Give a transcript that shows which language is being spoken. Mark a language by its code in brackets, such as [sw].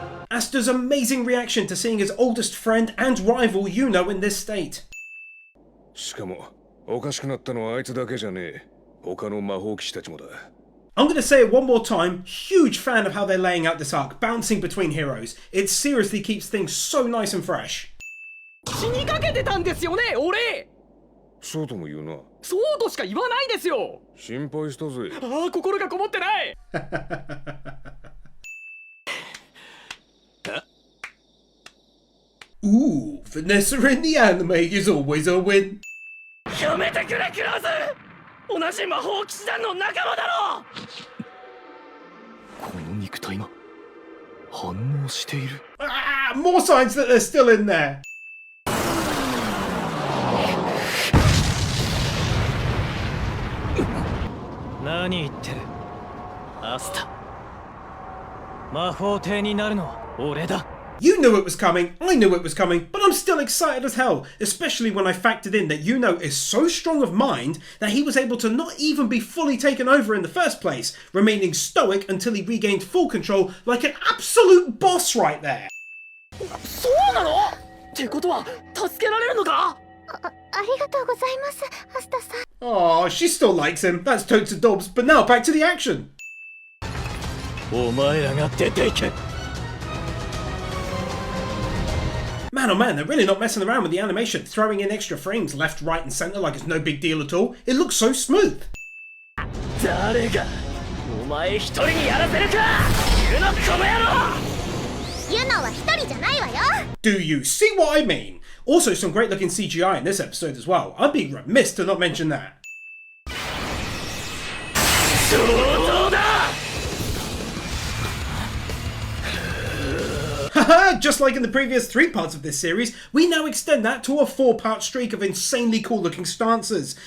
[en] Asta's amazing reaction to seeing his oldest friend and rival Yuno in this state. [ja] しかもおかしくなったのはあいつだけじゃねえ。他の魔法騎士たちもだ。 [en] I'm gonna say it one more time, huge fan of how they're laying out this arc, bouncing between heroes. It seriously keeps things so nice and fresh. [ja] 死にかけてたんですよね、俺。そうとも言うな。そうとしか言わないですよ。心配したぜ。ああ、心がこもってない。 [en] Ooh, Vanessa in the anime is always a win. [ja] やめてくれ、クローズ。同じ魔法騎士団の仲間だろ。この肉体が反応している。 [en] Ah, more signs that they're still in there. [ja] 何言ってる。アスタ。魔法帝になるのは俺だ。 [en] You knew it was coming, I knew it was coming, but I'm still excited as hell, especially when I factored in that Yuno is so strong of mind that he was able to not even be fully taken over in the first place, remaining stoic until he regained full control like an absolute boss right there. [ja] そうなの？ってことは助けられるのか？ありがとうございます、アスタさん。 [en] Aw, she still likes him, that's totes and dobs, but now back to the action. [ja] お前らが出ていけ。 [en] Man oh man, they're really not messing around with the animation, throwing in extra frames left, right and centre like it's no big deal at all. It looks so smooth. [ja] 誰がお前一人にやらせるか。ユノこの野郎。ユノは一人じゃないわよ。 [en] Do you see what I mean? Also some great looking CGI in this episode as well. I'd be remiss to not mention that. [ja] 上等だ。 [en] Haha, just like in the previous 3 parts of this series, we now extend that to a 4-part streak of insanely cool looking stances.